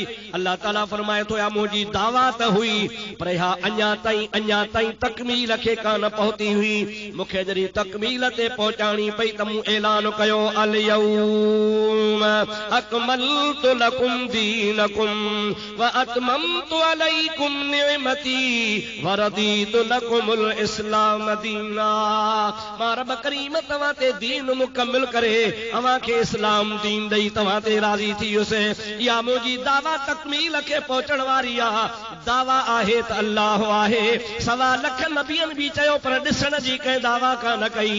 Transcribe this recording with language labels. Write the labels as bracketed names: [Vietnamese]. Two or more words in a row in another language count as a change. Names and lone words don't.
[Sindhi] अल्लाह ताला फरमाए थो या मुंहिंजी दावा त हुई पर इहा अञा ताईं तकमील खे कान पहुती हुई मूंखे जॾहिं तकमील ते पहुचाइणी पई त मूं ऐलान कयो [Arabic] اليوم أكملت لكم دينكم وأتممت عليكم نعمتي ورضيت لكم الإسلام دينا. [Sindhi] मां रब करीम तव्हां ते दीन मुकम्मिल करे अवां खे इस्लाम दीन ॾेई तव्हां ते राज़ी थी युसि। इहा मुंहिंजी दावा तकमील खे पहुचण वारी आहे। दावा आहे त अल्लाह आहे 1.25 लख नबियनि बि चयो पर ॾिसण जी कंहिं दावा कान कई।